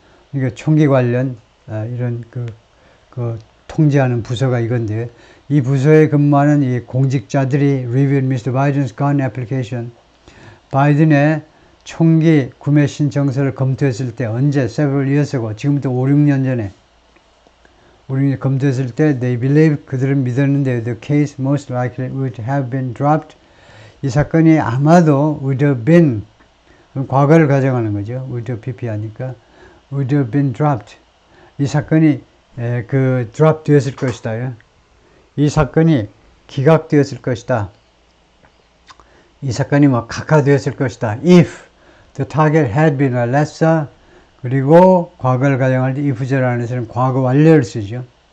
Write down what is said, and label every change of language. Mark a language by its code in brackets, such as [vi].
[ko] 그러니까 총기 관련 이런 통제하는 부서가 이건데, 이 부서에 근무하는 이 공직자들이 [en] reviewed Mr. Biden's gun application, [ko] 바이든의 총기 구매 신청서를 검토했을 때, 언제? [en] several years ago, [ko] 지금부터 5, 6년 전에 우리 검토했을 때 [en] they believe, [ko] 그들은 믿었는데 [en] the case most likely would have been dropped, [ko] 이 사건이 아마도 [en] would have been, [ko] 과거를 가정하는 거죠. [en] would have pp [ko] 하니까 [en] would have been dropped, [ko] 이 사건이 drop 되었을 것이다. 이 사건이 기각되었을 것이다. 이 사건이 각하되었을 것이다. [en] if the target had been a lesser, [ko] 그리고 과거를 가정할 때 if절 안에서는 과거 완료를 쓰죠.